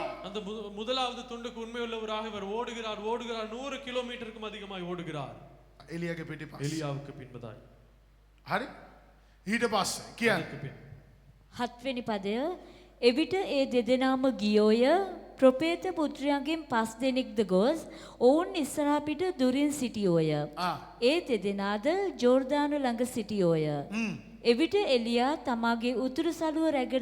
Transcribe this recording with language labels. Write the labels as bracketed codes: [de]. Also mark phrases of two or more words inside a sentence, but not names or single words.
[ta] அந்த முதலாவது துண்டுக்கு உண்மையுள்ளவராக இவர் ஓடுகிறார் 100 கிலோமீட்டருக்கும் அதிகமாய் ஓடுகிறார். [si] එලියාගේ පිටිපස්ස. [ta] எலியாவுக்கு பின்பதாய். [si] හරි? ඊට පස්සේ කියන්නේ [ta] அதற்கு பின் [si] 7 වෙනි පදය එවිට ඒ දෙදෙනාම ගියෝය ප්‍රොපේත පුත්‍රයන්ගෙන් 5 දෙනෙක්ද ගොස් ඔවුන් ඉස්සරහා පිට දුරින් සිටියෝය. ඒ දෙදෙනාද ජෝර්දාන ළඟ සිටියෝය. එවිට එලියා තමාගේ උතුරු සළුව රැගෙන